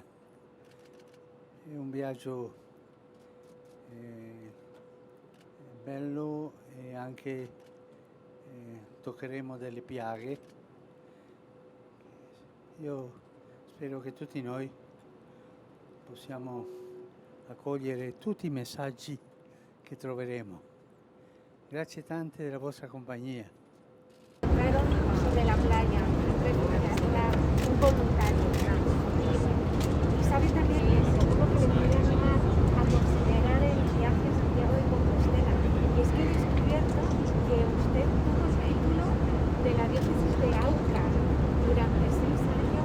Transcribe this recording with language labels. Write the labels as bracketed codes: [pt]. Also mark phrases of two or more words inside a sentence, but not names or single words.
[it] È un viaggio bello e anche toccheremo delle piaghe. Io spero che tutti noi possiamo accogliere tutti i messaggi che troveremo. Grazie tante della vostra compagnia. [es] Pero sobre la playa, un voluntario. Y sabe también seguro que le puede animar a considerar el viaje a Santiago de Compostela. Y es que he descubierto que usted tuvo el título de la diócesis de Auca durante 6 años.